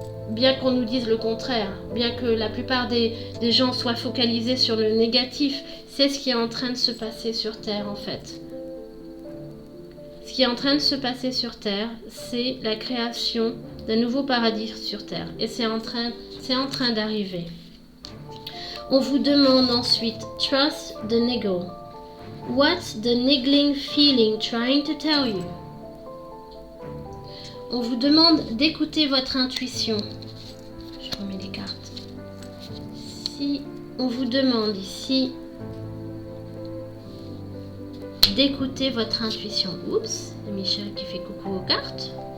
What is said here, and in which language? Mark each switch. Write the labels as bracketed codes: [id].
[fr] bien qu'on nous dise le contraire, bien que la plupart des gens soient focalisés sur le négatif, c'est ce qui est en train de se passer sur Terre en fait. Ce qui est en train de se passer sur Terre, c'est la création d'un nouveau paradis sur Terre. Et c'est en train d'arriver. On vous demande ensuite, [en] trust the ego. What's the niggling feeling trying to tell you? [fr] On vous demande d'écouter votre intuition. Je remets les cartes. Si on vous demande ici d'écouter votre intuition. Oups, c'est Michel qui fait coucou aux cartes.